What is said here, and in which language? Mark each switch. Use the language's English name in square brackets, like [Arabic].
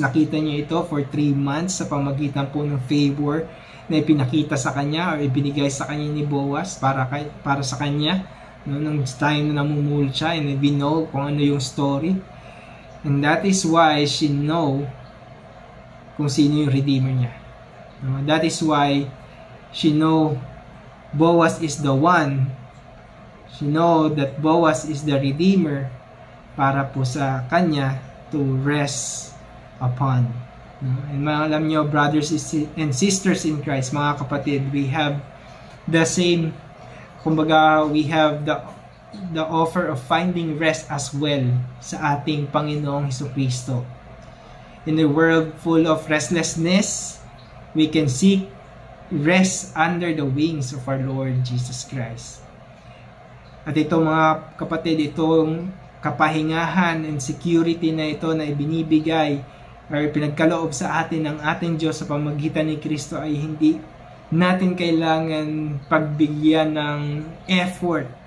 [Filipino] Nakita niya ito [English] for 3 months [Filipino] sa pamagitan po ng favor na ipinakita sa kanya or ibinigay sa kanya ni Boaz para sa kanya, no, nung time na namumul siya, [English] and we know [Filipino] kung ano yung story. [English] And that is why she know [Filipino] kung sino yung Redeemer niya. [English] No, that is why she know Boaz is the one. She know that Boaz is the Redeemer [Filipino] para po sa kanya [English] to rest upon. And [Filipino] alam nyo, [English] brothers and sisters in Christ, [Filipino] mga kapatid, [English] we have the same, kumbaga, we have the offer of finding rest as well [Filipino] sa ating Panginoong Hesukristo. [English] In a world full of restlessness, we can seek rest under the wings of our Lord Jesus Christ. [Filipino] At ito mga kapatid, itong kapahingahan [English] and security [Filipino] na ito na ibinibigay or pinagkaloob sa atin ng ating Diyos sa pamamagitan ni Kristo ay hindi natin kailangan pagbigyan ng effort.